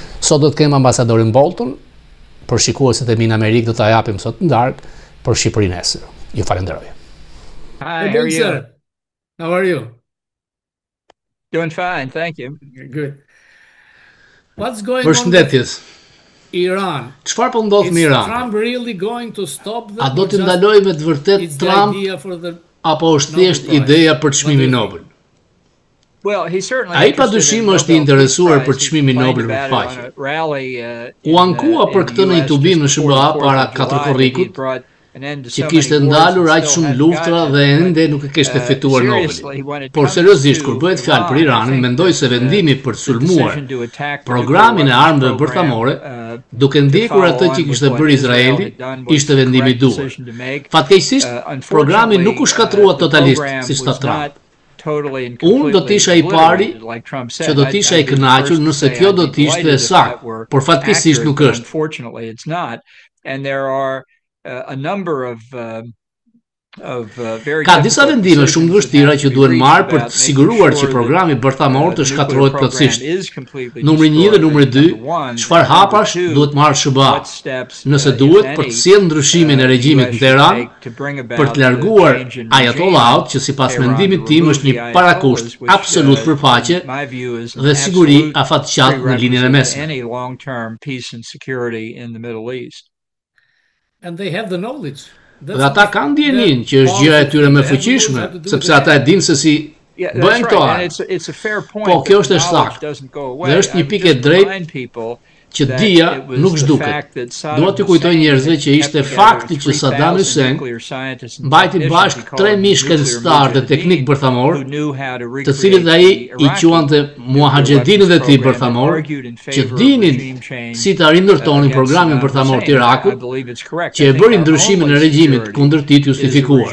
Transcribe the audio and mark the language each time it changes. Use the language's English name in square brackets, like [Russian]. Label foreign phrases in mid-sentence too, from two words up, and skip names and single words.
[Albanian] Sot do të kemë ambasadorin Bolton, për shikuesit e mi në Amerikë do t'a japim sot në darkë për Shqipërinë nesër. Ju falenderoj. [English] Hi, how are you? Sir. How are you? Doing fine, thank you. Good. What's going on [Albanian] Përshëndetjes. [English] with Iran? [Albanian] Çfarë po ndodh me [English] Is Iran? Trump really going to stop them? [Albanian] A do [English] or [Albanian] të [English] just [Albanian] ndalojë me të vërtet [English] it's the Trump idea for the [Albanian] apo është thjesht [English] Nobel Prize? [Albanian] ideja për [English] What do [Albanian] çmimin [English] you [Albanian] Nobel? [English] Well, he's certainly [Albanian] Ai [English] interested [Albanian] padyshim [English] in [Albanian] është i [English] Nobel [Albanian] interesuar [English] Peace [Albanian] për [English] Prize. [Albanian] çmimin [English] He [Albanian] Nobel [English] complained [Albanian] për [English] about it [Albanian] paqe. [English] on a rally, [Albanian] U ankua për këtë në një tubi në SBA para 4 korrikut, që kishte ndalur aq shumë luftra dhe ende nuk e kishte fituar Nobelin. Por seriozisht kur bëhet fjalë për Iranin, mendoj se vendimi për të sulmuar programin e armëve bërthamore, duke ndjekur atë që kishte bërë Izraeli, ishte vendimi i duhur. Fatkeqësisht, programi nuk u shkatrua totalisht siç tha Trump. Unë do t'isha i pari që do t'isha i kënaqur nëse kjo do t'ishte e saktë, por fatkeqësisht nuk është. [English] A number of very [Albanian] Ka disa vendime shumë të vështira që duhen marrë për të siguruar që programi bërthamor të shkatërrohet plotësisht. Numri 1 dhe numri 2, çfarë hapash duhet marrë SBA, nëse duhet për të sjellë ndryshimin e regjimit në Teheran, për të larguar ajatollaut, që sipas mendimit tim është një parakusht absolut për paqe dhe siguri afatgjatë në linjën e mesme. [English] and they have the knowledge. [Albanian] Dhe ata kanë ndjenin që është gjëja e tyre më fuqishme, sepse ata e dinë se si bëjnë këto. Po kjo është e saktë. Dhe është një pikë e drejtë që dia nuk zhduket. Dua t'ju kujtoj njerëzve që ishte fakti që Saddam Hussein mbajti bashkë 3000 shkencëtarë dhe teknik bërthamor, të cilët ai i quante muahexhedinët e tij bërthamor, që dinin si ta rindërtonin programin bërthamor të Irakut, që e bëri ndryshimin e regjimit kundër tij të justifikuar.